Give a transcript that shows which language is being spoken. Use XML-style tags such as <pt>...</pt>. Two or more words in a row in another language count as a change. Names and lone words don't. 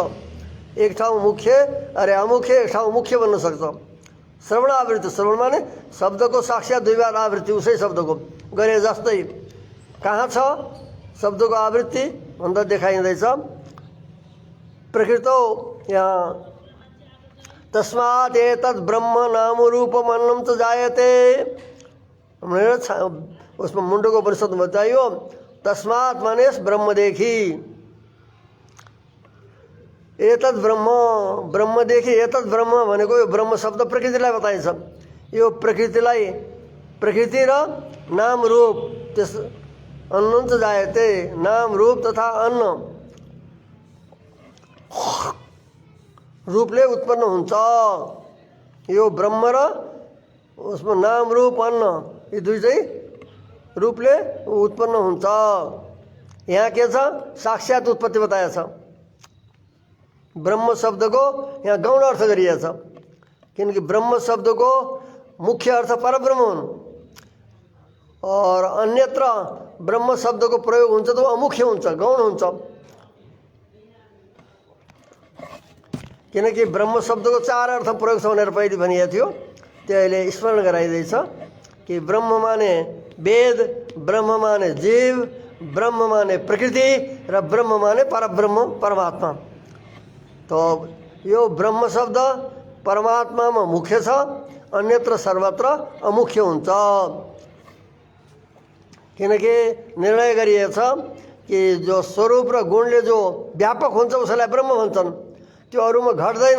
<ne>एक ठाउँ मुख्य अरे अमुख्य, एक ठाउँ मुख्य बन्न सक्छ। श्रवण आवृत्ति, श्रवण माने शब्दको साक्षात दुई बार आवृत्ति उसै शब्दको गरे जस्तै। कहाँ छ शब्दको आवृत्ति भन्दा देखाइँदैछ प्रकृतौ यहाँ</ne> <sa>तस्मात् एतद् ब्रह्म नाम रूपम अन्नम च जायते</sa> <ne>भनेर उसमा मुण्डको उपनिषद बताइयो। तस्मात् माने ब्रह्मदेखि,</ne> <sa>एतद् ब्रह्म,</sa> <ne>ब्रह्मदेखि</ne> <sa>एतद् ब्रह्म</sa> <ne>भनेको यो ब्रह्म शब्द प्रकृतिलाई बताइन्छ। यो प्रकृतिलाई, प्रकृति र नाम रूप, त्यस</ne> <sa>अन्नम च जायते,</sa> <ne>नाम रूप तथा अन्न रूपले उत्पन्न हुन्छ। यो ब्रह्म र उसमा नाम रूप अन्न यी दुई चाहिँ रूपले उत्पन्न हुन्छ। यहाँ के छ? साक्षात उत्पत्ति बताएछ। ब्रह्म शब्दको यहाँ गौण अर्थ गरिएको छ किनकि ब्रह्म शब्द को मुख्य अर्थ परब्रह्म हुन् और अन्यत्र ब्रह्म शब्द को प्रयोग हुन्छ त अमुख्य हुन्छ, गौण हुन्छ। किनकि ब्रह्म शब्द को 4 अर्थ प्रयोग छ भनेर पहिले भनिएको थियो, त्यो अहिले स्मरण गराइदैछ कि ब्रह्म माने वेद, ब्रह्म माने जीव, ब्रह्म माने प्रकृति र ब्रह्म माने परब्रह्म परमात्मा। तो यो ब्रह्म शब्द परमात्मामा मुख्य छ, अन्यत्र सर्वत्र अमुख्य हुन्छ। किनकि निर्णय गरिएको छ कि जो स्वरूप र गुणले जो व्यापक हुन्छ उसलाई ब्रह्म भन्छन्, त्यो अरूमा घट्दैन।</ne>